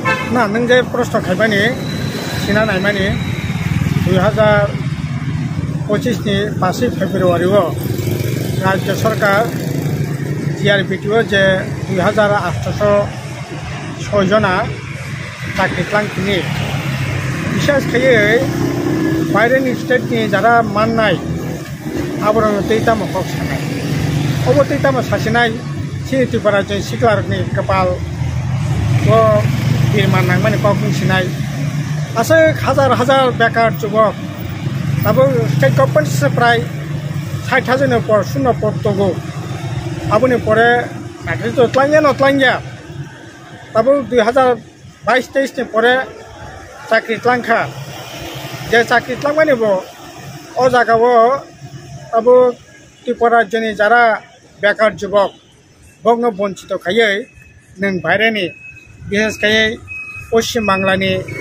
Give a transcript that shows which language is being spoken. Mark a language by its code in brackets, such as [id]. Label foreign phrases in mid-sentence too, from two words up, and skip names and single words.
[trp] ना नों जे प्रश्न खायमानि सिना नायमानि 2025 नि 5 फेब्रुवारियाव राज्य सरकार जिआरबिटिओ जे 2806 जना साख्रिख्लांखिनि बिसेसखायै बायरेनि स्टेटनि जारा माननाय आबरं दैताम हक सानाय अब दैताम सासेनाय सिनितिपारा जे सिख्लारनि कपाल तो बिरमान नांमानि कखिनाय आसे हाजार हाजार बेकार जुबक दाबो [en] State Government [trp] से प्राय 60,000 पर शून्य पद दंगो आबुनि परे साख्रि तो नतलांगिया दाबो 2022-23 नि परे साख्रि ख्लांखा जे साख्रि ख्लांमानिबो अ जागावो दाबो त्रिपुरा राज्यनि जारा बेकार जुबक बग्न बंचित खायै नों बायरेनि बिसेसखायै पश्चिम बांलानि